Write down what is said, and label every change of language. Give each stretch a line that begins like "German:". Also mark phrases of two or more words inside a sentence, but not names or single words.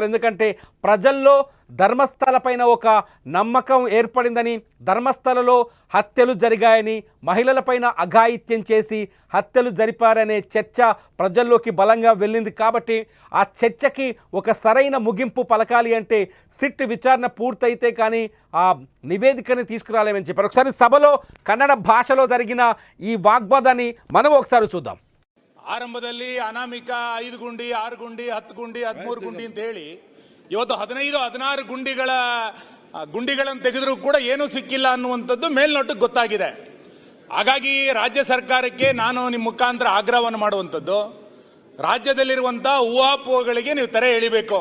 Telugu: ఎందుకంటే ప్రజల్లో ధర్మస్థలపైన ఒక నమ్మకం ఏర్పడిందని, ధర్మస్థలలో హత్యలు జరిగాయని, మహిళలపైన అఘాయిత్యం చేసి హత్యలు జరిపారనే చర్చ ప్రజల్లోకి బలంగా వెళ్ళింది. కాబట్టి ఆ చర్చకి ఒక సరైన ముగింపు పలకాలి అంటే సిట్ విచారణ పూర్తయితే కానీ ఆ నివేదికని తీసుకురాలేమని చెప్పారు. ఒకసారి సభలో కన్నడ భాషలో జరిగిన ఈ వాగ్వాదాన్ని మనం ఒకసారి చూద్దాం.
Kannada: ಆರಂಭದಲ್ಲಿ ಅನಾಮಿಕ 5 ಗುಂಡಿ 6 ಗುಂಡಿ 10 ಗುಂಡಿ 13 ಗುಂಡಿ ಅಂತ ಹೇಳಿ ಇವತ್ತು 15-16 ಗುಂಡಿಗಳನ್ನು ತೆಗೆದರೂ ಕೂಡ ಏನೂ ಸಿಕ್ಕಿಲ್ಲ ಅನ್ನುವಂಥದ್ದು ಮೇಲ್ನೋಟಕ್ಕೆ ಗೊತ್ತಾಗಿದೆ. ಹಾಗಾಗಿ ರಾಜ್ಯ ಸರ್ಕಾರಕ್ಕೆ ನಾನು ನಿಮ್ಮ ಮುಖಾಂತರ ಆಗ್ರಹವನ್ನು ಮಾಡುವಂಥದ್ದು, ರಾಜ್ಯದಲ್ಲಿರುವಂಥ ಊಹಾಪೋಹಗಳಿಗೆ ನೀವು ತೆರೆ ಎಳಿಬೇಕು.